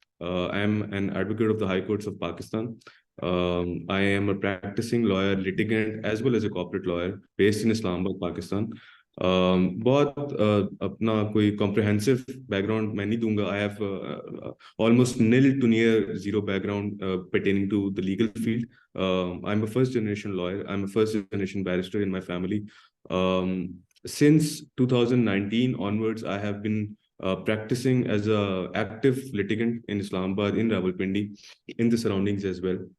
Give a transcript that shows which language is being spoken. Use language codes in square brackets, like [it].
[en] I am an advocate of the High Courts of Pakistan. I am a practicing lawyer, litigant, as well as a corporate lawyer based in Islamabad, Pakistan. [hi] बहुत अपना कोई [en] comprehensive background [hi] मैं नहीं दूंगा. [en] I have almost nil to near zero background pertaining to the legal field. I'm a first generation lawyer. I'm a first generation barrister in my family. Since 2019 onwards, I have been practicing as a active litigant in Islamabad, in Rawalpindi, in the surroundings as well.